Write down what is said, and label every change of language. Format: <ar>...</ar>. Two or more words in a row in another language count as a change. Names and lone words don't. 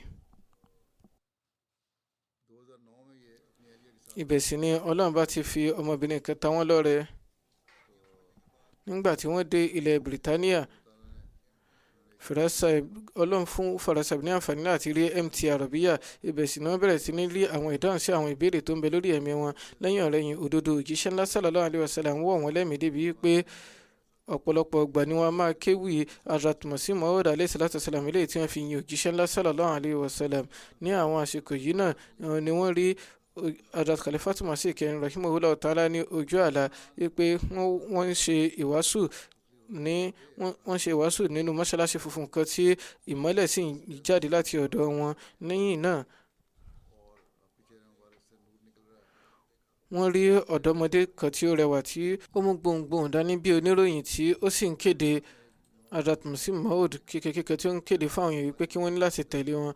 <yo>Ibẹ̀ sì ni Ọlọ́run bá ti fi ọmọbìnrin kan ta wọ́n lọ́rẹ. Nígbà tí wọ́n dé ilẹ̀ Britania, Ọlọ́run fún Farasaib ní àǹfààní láti rí MT Arabiya. Ibẹ̀ sì ni wọ́n bẹ̀rẹ̀ sí ní rí àwọn ìdáhùn sí àwọn ìbéèrè tó ń bẹ lórí ẹ̀mí wọn. Lẹ́yìn ọ̀rẹ́yìn òdodo òjíṣẹ́ ńlá</yo> <ar>صلى الله عليه وسلم</ar> <yo>wọ̀ wọ́n lẹ́mìí débi pé ọ̀pọ̀lọpọ̀ ọgbà ni wọ́n máa kéwì Hazrat Masih Maud</yo> <ar>عليه الصلاة والسلام,</ar> <yo>eléyìí tí wọ́n fi yin òjíṣẹ́ ńlá</yo> <ar>صلى الله عليه وسلم.</ar> <yo>Ní àwọn àsìkò yìí náà ni wọ́n rí Hazrat Khalifatu Masih kẹrin</yo> <ar>رحمه الله تعالى</ar> <yo>ní ojú àlá wípé wọ́n ń ṣe ìwàásù nínú mọ́ṣáláṣí funfun kan tí ìmọ́lẹ̀ sì ń jáde láti ọ̀dọ̀ wọn. Lẹ́yìn náà wọ́n rí ọ̀dọ́mọdé kan tí ó rẹwà tí ó mú gbohùngbohùn dání bí oníròyìn tí ó sì ń kéde Hazrat Masih Maud kékeré tí ó ń kéde fáwọn èèyàn wípé kí wọ́n ní láti tẹ̀lé wọn.</yo>